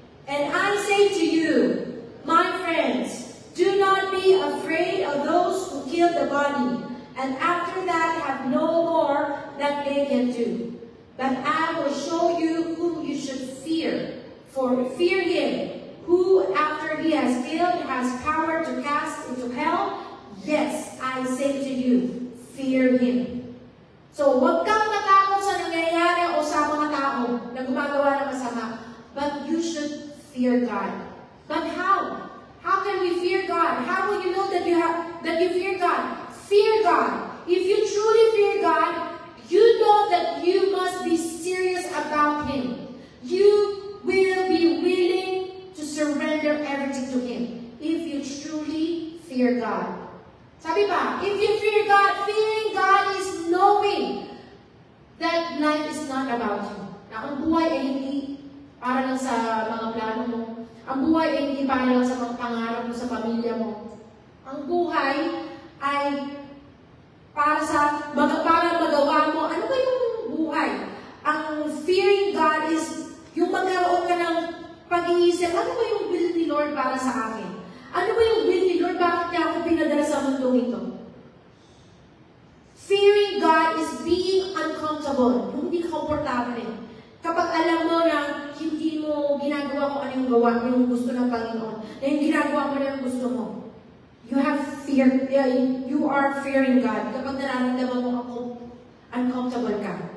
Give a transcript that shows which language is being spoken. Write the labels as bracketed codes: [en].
[en] And I say to you, my friends, do not be afraid of those who kill the body, and after that have no more that they can do. But I will show you whom you should fear. For fear him, who after he has killed has power to cast into hell. Yes, I say to you, fear him. [tl] So, huwag kang matakot sa nangyayari o sa mga tao na gumagawa ng masama. [en] But you should fear God. But how? How can we fear God? How will you know that you fear God? Fear God. If you truly fear God, you know that you must be serious about Him. You will be willing to surrender everything to Him if you truly fear God. [tl] Sabi ba, [en] if you fear God, fearing God is knowing that life is not about you. [tl] Na ang buhay ay hindi para lang sa mga plano mo. Ang buhay ay hindi para lang sa mga pangarap mo sa pamilya mo. Ang buhay ay para magawa mo. Ano ba yung buhay? Ang [en] fearing God is [tl] yung magkaroon ka ng pag-iisip, ano ba yung will ni Lord para sa akin? Ano ba yung will ni Lord? Bakit niya ako pinadala sa mundo ito? [en] Fearing God is being uncomfortable. [tl] Yung hindi komportable. Kapag alam mo na hindi mo ginagawa kung ano yung gawa, yung gusto ng Panginoon, na yung ginagawa mo na yung gusto mo. [en] You have fear, you are fearing God. [tl] Kapag nararamdaman mo ako, uncomfortable ka.